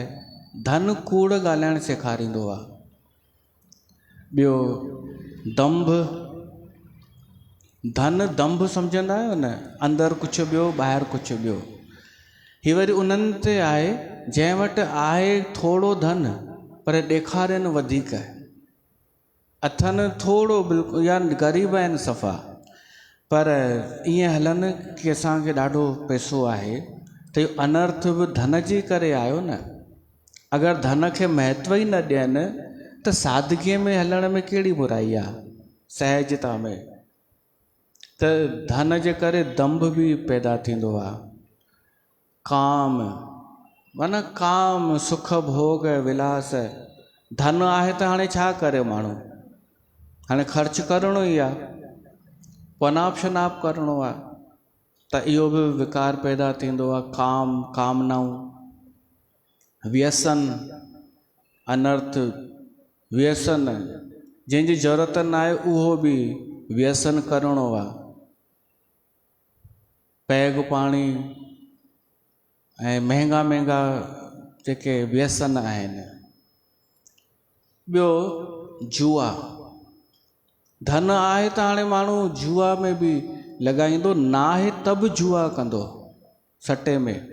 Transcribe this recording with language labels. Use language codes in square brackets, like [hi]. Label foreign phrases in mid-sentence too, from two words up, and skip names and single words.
[sd] धन कूड़ ॻाल्हाइणु सेखारींदो आहे। ॿियो दंभ, धन दंभ सम्झंदा आहियो न, अंदरि कुझु ॿियो ॿाहिरि कुझु ॿियो। ही वरी उन्हनि ते आहे जंहिं वटि आहे थोरो धन पर ॾेखारनि वधीक, अथनि थोरो बिल्कुलु, या ग़रीब आहिनि सफ़ा, पर ईअं हलनि कि असांखे ॾाढो पैसो आहे। त इहो अनर्थ बि धन जे करे आयो न। अगरि धन खे महत्व ई न ॾियनि त सादगीअ में हलण में कहिड़ी बुराई आहे, सहजता में। त धन जे करे दंभ बि पैदा थींदो आहे। काम, माना काम, सुख भोग विलास। धन आहे त हाणे छा करे माण्हू, हाणे ख़र्चु करिणो ई आहे, पनाप शनाप करिणो आहे, त इहो बि विकार पैदा थींदो आहे। काम, कामनाऊं, व्यसन, अनर्थ व्यसन, जंहिंजी ज़रूरत न आहे उहो बि व्यसन करिणो आहे। पैग पाणी ऐं महांगा महांगा जेके व्यसन आहिनि। ॿियो जुआ, धन आहे त हाणे माण्हू जुआ में बि लॻाईंदो, न आहे त बि जुआ कंदो सटे में।